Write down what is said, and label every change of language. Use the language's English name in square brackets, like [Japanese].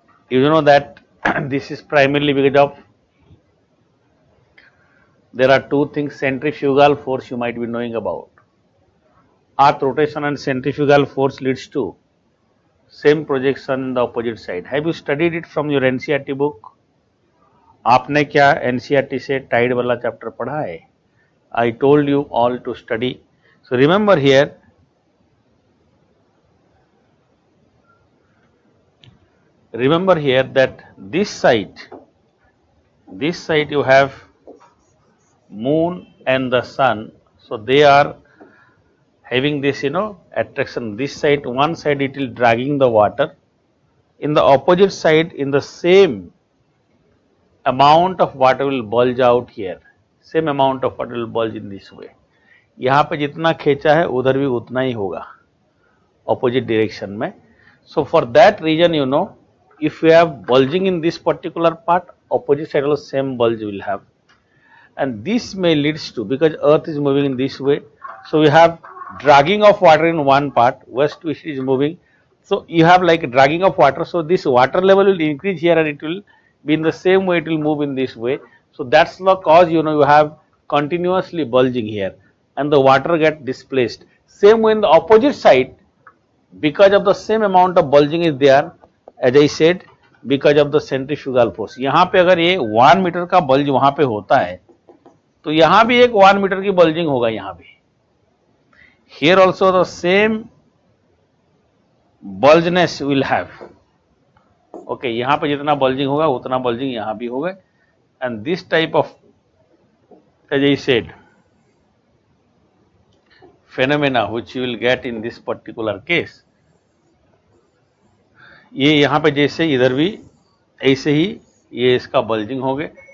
[English] You know that this is primarily because of, there are two things, centrifugal force you might be knowing about. Earth rotation and centrifugal force leads to same projection in the opposite side. Have you studied it from your NCERT book? [Hindi] आपने क्या NCERT से Tide वाला chapter पढ़ा है? [English] I told you all to study. So remember here that this side you have moon and the sun. So they are having this attraction. This side, one side it will dragging the water. In the opposite side, in the same amount of water will bulge out here. Same amount of water will bulge in this way. [Hindi] यहाँ पे जितना खींचा है उधर भी उतना ही होगा [English] opposite direction [Hindi] में. [English] So for that reason, if you have bulging in this particular part, opposite side also same bulge will have. And this may leads to, because earth is moving in this way, so we have dragging of water in one part, west to east is moving. So you have like dragging of water, so this water level will increase here and it will be in the same way, it will move in this way. So that's the cause, you have continuously bulging here and the water get displaced. Same way in the opposite side, because of the same amount of bulging is there, as I said, because of the centrifugal force. [Hindi] यहाँ पे अगर ये 1 metre का bulge वहां पे होता है तो यहां भी एक 1 मीटर की बल्जिंग होगा यहां भी. [English] Here also the same bulginess will have. [Hindi] Okay, यहाँ पे जितना bulging होगा उतना bulging यहाँ भी होगा. [English] And this type of, as I said, phenomena which you will get in this particular case, [Hindi] ये यहाँ पे जैसे इधर भी ऐसे ही ये इसका bulging हो गए.